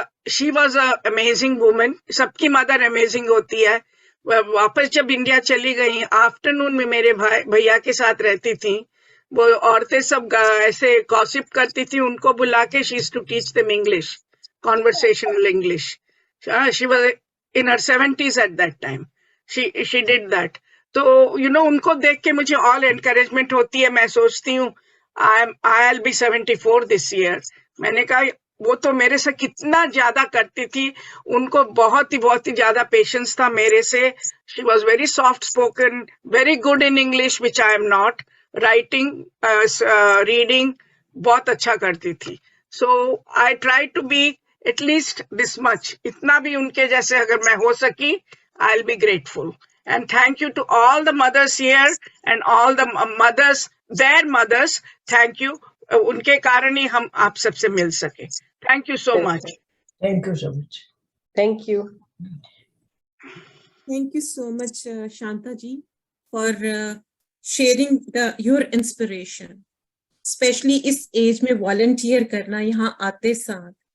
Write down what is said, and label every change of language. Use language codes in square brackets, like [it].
[en] She was a amazing woman. [hi] सबकी mother amazing होती है। वापस जब इंडिया चली गई, आफ्टरनून में मेरे भैया के साथ रहती थी। वो औरतें सब ऐसे गॉसिप करती थी, उनको बुला के [en] She used to teach them English, conversational English. She was in her 70s at that time. She did that. [hi] तो उनको देख के मुझे all encouragement होती है। मैं सोचती हूँ [en] I'll be 74 this year. [hi] मैंने कहा वो तो मेरे से कितना ज्यादा करती थी। उनको बहुत ही ज्यादा पेशेंस था मेरे से। [en] She was very soft spoken, very good in English, which I am not. [hi] Writing, reading बहुत अच्छा करती थी। [en] So I try to be at least this much. [hi] इतना भी उनके जैसे अगर मैं हो सकी, [en] I'll be grateful. And thank you to all the mothers here and all the mothers, their mothers. Thank you. [hi] उनके कारण ही हम आप सबसे मिल सके। [en] Thank you so much. Thank you so much. Thank you. Thank you so much, Shanta ji, for sharing your inspiration. [hi] Especially इस as में volunteer करना, यहाँ आते साथ।